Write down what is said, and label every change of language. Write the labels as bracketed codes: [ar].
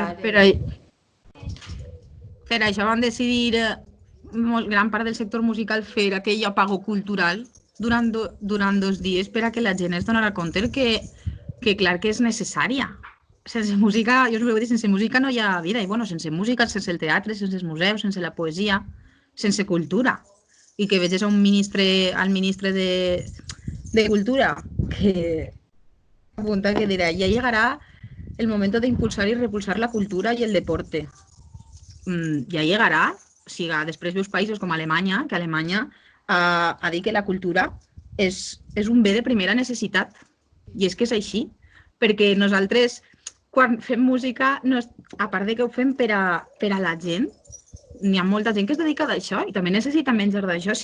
[ca] Clar, per això van decidir gran part del sector musical fer aquell apago cultural durant 2 dies per a que la gent es donarà compte que clar que és necessària. sense música, jo us ho vull dir, sense música no hi ha vida. I bueno, sense música, sense el teatre, sense els museus, sense la poesia, sense cultura. I que veges a al ministre de Cultura que apunta que dirà, [es] ya llegará el momento de impulsar y repulsar la cultura y el deporte. [ca] Ja llegarà, o sigui, després veus països com Alemanya, que Alemanya ha dit que la cultura és un bé de primera necessitat. I és que és així, perquè nosaltres, quan fem música, a part de que ho fem per a la gent, n'hi ha molta gent que es dedica a això i també necessita menjar d'això.